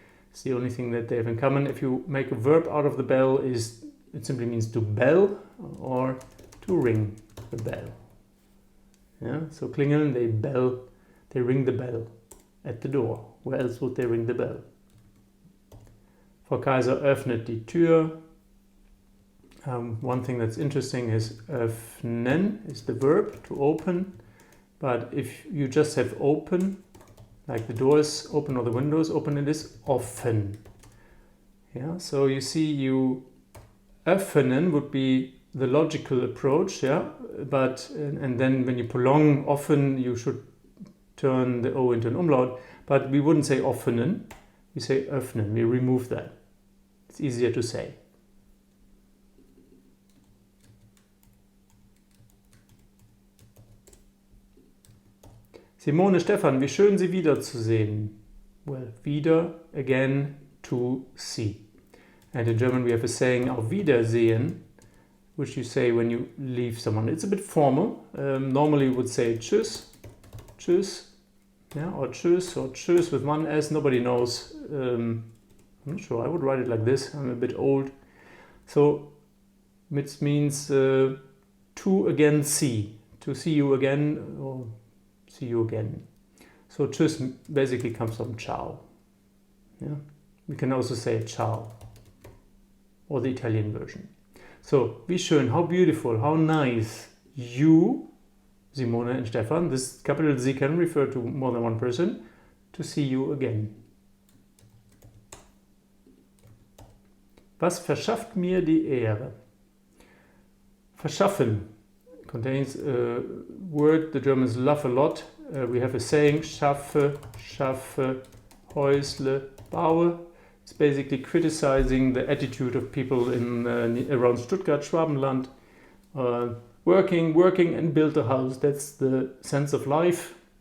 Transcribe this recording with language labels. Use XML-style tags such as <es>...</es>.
<en>It's the only thing that they have in common. If you make a verb out of the bell, it simply means to bell or to ring the bell. Yeah, so klingeln, they ring the bell at the door. Where else would they ring the bell?</en> <de>Frau Kaiser öffnet die Tür.</de> <en>One thing that's interesting is öffnen is the verb, to open. But if you just have open, like the doors open or the windows open, it is offen. Yeah, so you see, öffnen would be the logical approach, yeah. But and then when you prolong offen, you should turn the O into an umlaut. But we wouldn't say offenen, we say öffnen. We remove that. It's easier to say.</en> <de>Simone, Stefan, wie schön Sie wiederzusehen.</de> <en>Well, wieder, again, to see. And in German we have a saying, auf Wiedersehen, which you say when you leave someone. It's a bit formal. Normally you would say tschüss, tschüss, yeah, or tschüss with one S. Nobody knows. I'm not sure. I would write it like this. I'm a bit old. So it means to again see. To see you again, or see you again. So tschüss basically comes from ciao. Yeah? We can also say ciao, or the Italian version. So,</en> <de>wie schön,</de> <en>how beautiful, how nice. You, Simone and Stefan, this capital Z can refer to more than one person, to see you again.</en> <de>Was verschafft mir die Ehre? Verschaffen</de> <en>contains a word the Germans love a lot. We have a saying,</en> <de>schaffe, schaffe, Häusle, baue.</de> <en>It's basically criticizing the attitude of people in around Stuttgart, Schwabenland. Working and build a house. That's the sense of life.</en>